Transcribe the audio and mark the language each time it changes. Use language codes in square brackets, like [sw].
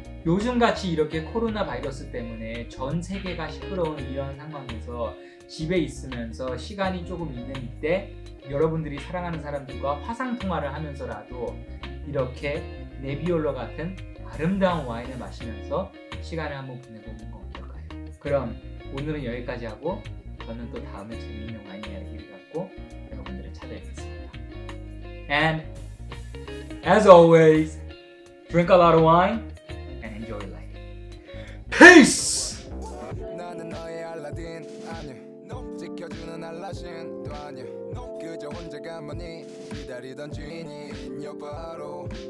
[ko] 요즘같이 이렇게 코로나 바이러스 때문에 전 세계가 시끄러운 이런 상황에서 집에 있으면서 시간이 조금 있는 이때 여러분들이 사랑하는 사람들과 화상통화를 하면서라도 이렇게 네비올로 같은 아름다운 와인을 마시면서 시간을 한번 보내보는 건 어떨까요? 그럼 오늘은 여기까지 하고 저는 또 다음에 재미있는 와인 이야기를 갖고 여러분들을 찾아뵙겠습니다. [en] And as always, drink a lot of wine and enjoy life. Peace! [ko] 나는 너의 알라딘 아니야. 지켜주는 알라신도 아니야. 그저 혼자 가만히 기다리던 주인이 바로